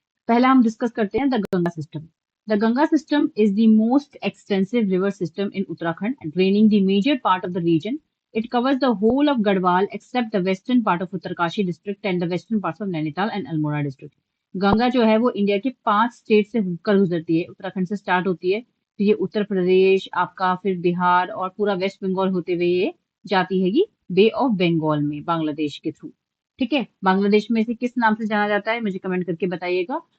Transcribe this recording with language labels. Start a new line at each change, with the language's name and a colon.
Hindi: पहला हम डिस्कस करते हैं the Ganga system.
English: The Ganga system is the most extensive river system in Uttarakhand, draining the major part of the region. It covers the whole of Garhwal except the western part of Uttarkashi district and the western parts of Nainital and Almora district.
Hindi: Ganga जो है वो India के 5 state से होकर गुजरती है। उत्तराखंड से start होती है, फिर ये उत्तर प्रदेश आपका, फिर बिहार और पूरा वेस्ट बंगाल होते हुए ये जाती है बे ऑफ बंगाल में बांग्लादेश के थ्रू। ठीक है, बांग्लादेश में इसे किस नाम से जाना जाता है मुझे कमेंट करके बताइएगा।